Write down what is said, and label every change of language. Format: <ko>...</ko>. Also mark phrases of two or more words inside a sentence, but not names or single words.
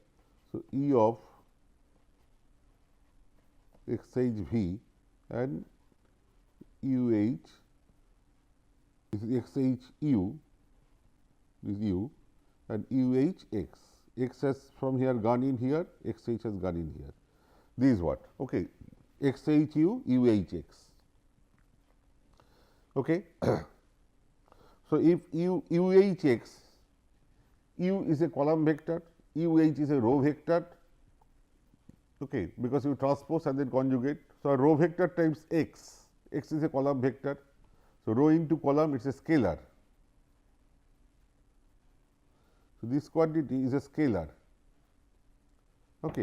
<en>So, E of x h v and u h, this is x h u, this is u and u h x. X has from here gone in here, x h has gone in here. This is what? Okay. X h u, u h x. Okay. So, if u h x, u is a column vector, u h is a row vector, okay, because you transpose and then conjugate. So, a row vector times x, x is a column vector. So, row into column it is a scalar. So, this quantity is a scalar.</en>